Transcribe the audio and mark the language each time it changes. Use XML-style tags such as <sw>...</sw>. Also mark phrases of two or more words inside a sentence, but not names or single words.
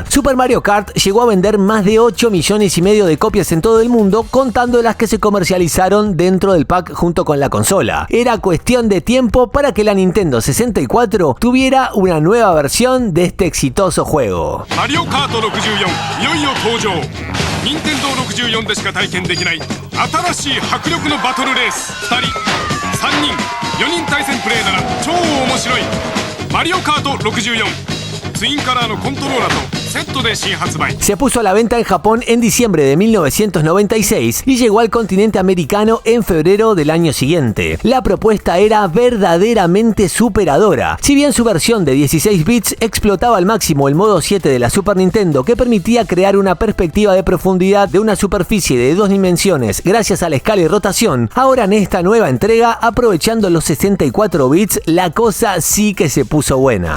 <es>Super Mario Kart llegó a vender más de 8,5 millones de copias en todo el mundo, contando las que se comercializaron dentro del pack junto con la consola. Era cuestión de tiempo para que la Nintendo 64 tuviera una nueva versión de este exitoso juego.</es> <ja>Mario Kart 64 いよいよ登場。任天堂64でしか体験できない新しい迫力のバトルレース。2人、3人、4人対戦プレイなら超面白い。マリオカート64ツインカラーのコントローラーと</ja> <es>Se puso a la venta en Japón en diciembre de 1996 y llegó al continente americano en febrero del año siguiente. La propuesta era verdaderamente superadora. Si bien su versión de 16 bits explotaba al máximo el modo 7 de la Super Nintendo, que permitía crear una perspectiva de profundidad de una superficie de 2 dimensiones gracias a la escala y rotación, ahora en esta nueva entrega, aprovechando los 64 bits, la cosa sí que se puso buena.</es>